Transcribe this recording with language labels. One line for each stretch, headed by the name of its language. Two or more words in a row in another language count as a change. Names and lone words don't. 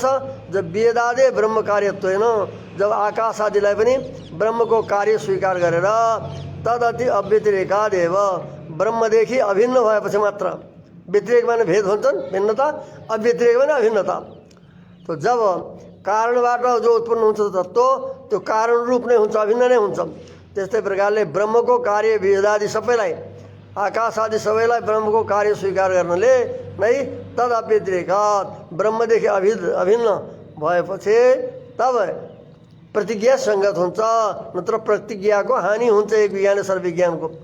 Nepali: जब वेदादे ब्रह्म कार्यत्व होइन, जब आकाश आदिलाई पनि ब्रह्मको कार्य स्वीकार गरेर
Sanskrit: तदति अव्यतिरेकादेव
Nepali: ब्रह्मदेखि अभिन्न भएपछि मात्र, व्यतिरेक माने भेद हुन्छन्, भिन्नता, अव्यतिरेक माने अभिन्नता। तो जब कारणबाट जो उत्पन्न हुन्छ तत्त्व त्यो कारण रूप नै हुन्छ, अभिन्न नै हुन्छ। त्यस्तै प्रकारले ब्रह्मको कार्य वेदादि सबैलाई, आकाश आदि सबैलाई ब्रह्मको कार्य स्वीकार गर्नले नै
Sanskrit: तद अव्यतिरेकात
Nepali: ब्रह्मदेखि अभिन्न भएपछि तब प्रतिज्ञा सङ्गत हुन्छ, नत्र प्रतिज्ञाको हानि हुन्छ एक विज्ञान सर्वविज्ञानको।